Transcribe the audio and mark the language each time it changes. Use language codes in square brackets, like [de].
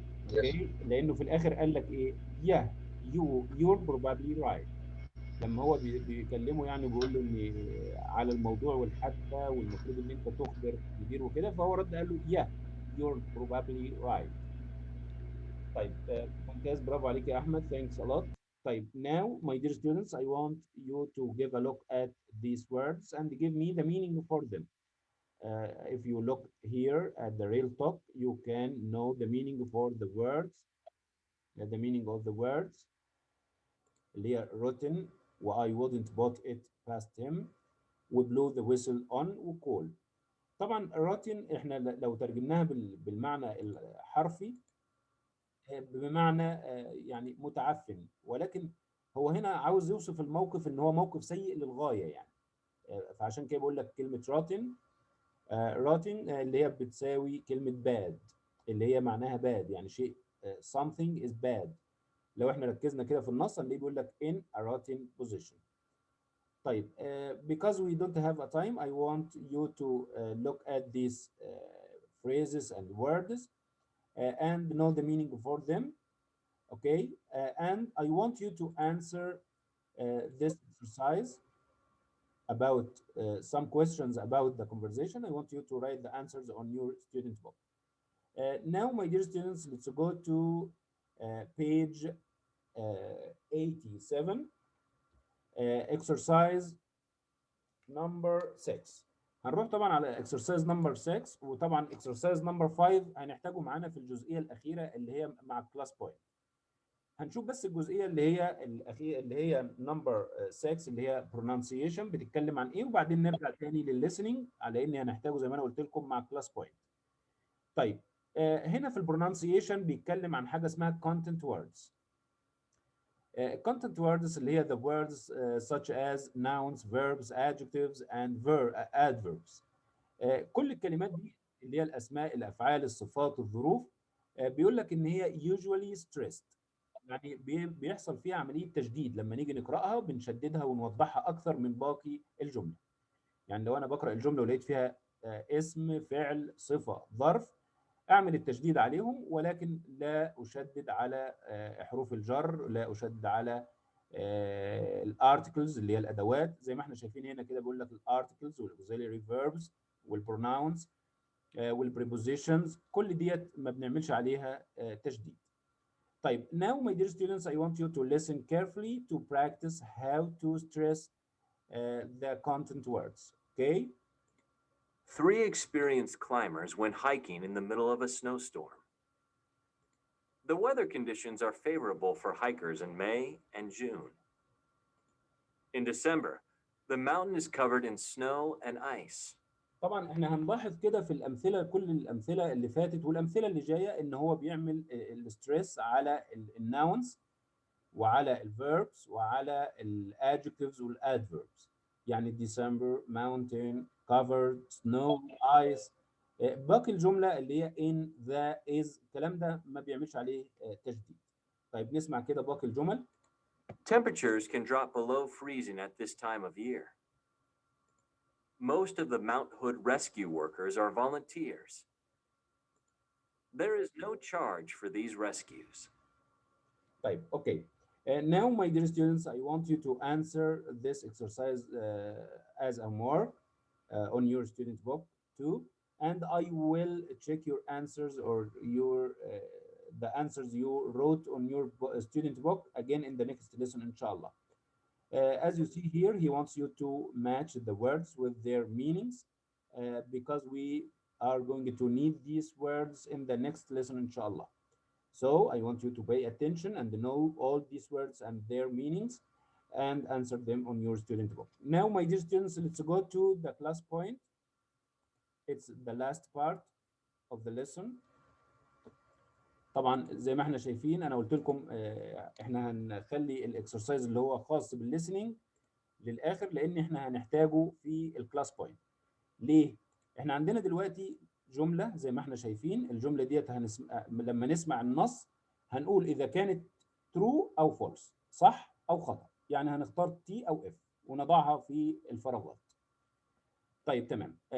[ar] Okay, لأنه في الآخر قال لك إيه؟ [en] Yeah, you're probably right. [ar] لما هو بيكلمه يعني بيقول له ان على الموضوع والحادثه والمفروض ان انت تخبر مدير وكده، فهو رد قال له [en] yeah you're probably right. [ar] طيب ممتاز، برافو عليك يا احمد. [en] thanks a lot. طيب now my dear students, I want you to give a look at these words and give me the meaning for them. If you look here at the real top, you can know the meaning for the words, the meaning of the words اللي هي rotten و I wouldn't put it past him و blow the whistle on و call. [ar] طبعا rotten احنا لو ترجمناها بالمعنى الحرفي بمعنى يعني متعفن، ولكن هو هنا عاوز يوصف الموقف ان هو موقف سيء للغايه يعني. فعشان كده بقول لك كلمه rotten. rotten اللي هي بتساوي كلمه bad اللي هي معناها bad، يعني شيء [en] something is bad. [ar] لو احنا ركزنا كده في النص هنلاقيه بيقول لك [en] in a rotten position. طيب because we don't have a time, I want you to look at these phrases and words and know the meaning for them. Okay, and I want you to answer this exercise about some questions about the conversation. I want you to write the answers on your student book. Now, my dear students, let's go to page 87, exercise number 6. [ar] هنروح طبعا على exercise number 6، وطبعا exercise number 5 هنحتاجه معانا في الجزئية الأخيرة اللي هي مع class point. هنشوف بس الجزئيه اللي هي الاخيره اللي هي نمبر 6 اللي هي pronunciation بتتكلم عن ايه، وبعدين نرجع تاني للlistening على اني هنحتاجه زي ما انا قلت لكم مع كلاس بوينت. طيب هنا في البرونانسيشن بيتكلم عن حاجه اسمها content words. [en] content words اللي هي the words such as nouns, verbs, adjectives and adverbs. [ar] كل الكلمات دي اللي هي الاسماء، الافعال، الصفات، الظروف، بيقول لك ان هي [en] usually stressed، [ar] يعني بيحصل فيها عمليه تشديد لما نيجي نقراها، بنشددها ونوضحها اكثر من باقي الجمله. يعني لو انا بقرا الجمله ولقيت فيها اسم، فعل، صفه، ظرف، اعمل التشديد عليهم، ولكن لا اشدد على حروف الجر، لا اشدد على الارتكلز اللي هي الادوات. زي ما احنا شايفين هنا كده بيقول لك الارتكلز والاوكسيلري فيربس والبروناونز والبريبوزيشنز، كل ديت ما بنعملش عليها تشديد. [en] طيب now my dear students, I want you to listen carefully to practice how to stress the content words. Okay? 3 experienced climbers went hiking in the middle of a snowstorm. The weather conditions are favorable for hikers in May and June. In December, the mountain is covered in snow and ice. [ar] طبعا احنا هنلاحظ كده في الامثله، كل الامثله اللي فاتت والامثله اللي جايه، ان هو بيعمل الستريس على الناونز وعلى الفيربس وعلى الادجكتيفز والادفيربس. يعني ديسمبر، ماونتين، covered، snow، ice. باقي الجمله اللي هي in، the، is، الكلام ده ما بيعملش عليه تشديد. طيب نسمع كده باقي الجمل. [en] Temperatures can drop below freezing at this time of year. Most of the Mount Hood rescue workers are volunteers. There is no charge for these rescues. طيب okay. Now my dear students, I want you to answer this exercise as a homework on your student book too, and I will check your answers or your the answers you wrote on your student book again in the next lesson, inshallah. As you see here, he wants you to match the words with their meanings because we are going to need these words in the next lesson, inshallah. So I want you to pay attention and know all these words and their meanings and answer them on your student book. Now, my dear students, let's go to the class point. It's the last part of the lesson. [ar] طبعا زي ما احنا شايفين انا قلت لكم احنا هنخلي الاكسرسايز اللي هو خاص بالليسننج للاخر، لان احنا هنحتاجه في الكلاس بوينت. ليه؟ احنا عندنا دلوقتي جمله زي ما احنا شايفين، الجمله ديت لما نسمع النص هنقول اذا كانت true او false، صح او خطا، يعني هنختار T او F ونضعها في الفراغات. طيب تمام.